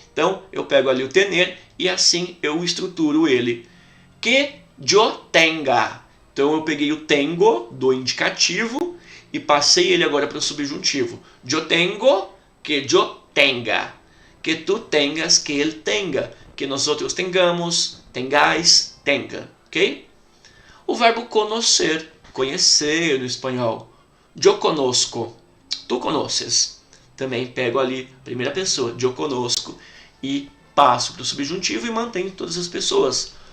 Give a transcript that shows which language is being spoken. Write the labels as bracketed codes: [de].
[pt] Então, eu pego ali o tener e assim eu estruturo ele. [es] Que yo tenga. [pt] Então, eu peguei o tengo do indicativo e passei ele agora para o subjuntivo. [es] Yo tengo, que yo tenga. Que tu tengas, que [pt] ele [es] tenga. Que nosotros tengamos, tengáis, tenga. Ok? [pt] O verbo conocer, conhecer no espanhol. Eu conosco, [es] tu conoces. [pt] Também pego ali, primeira pessoa, eu conosco, e passo para o subjuntivo e mantenho todas as pessoas.